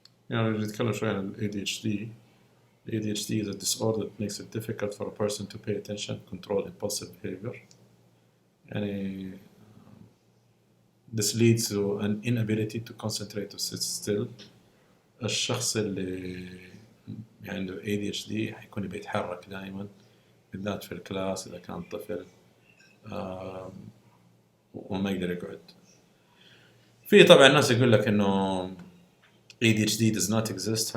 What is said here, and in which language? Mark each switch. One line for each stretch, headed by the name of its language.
Arabic: يعني نتكلم شوي عن ال ADHD.
English: The ADHD is a disorder that makes it difficult for a person to pay attention, control impulsive behavior. يعني this leads to an inability to concentrate or sit still.
Arabic: الشخص اللي عنده ADHD حيكون بيتحرك دائما، بالذات في الكلاس إذا كان طفل، وما يقدر يقعد. في طبعا ناس يقول لك إنه ADHD
English: does not exist.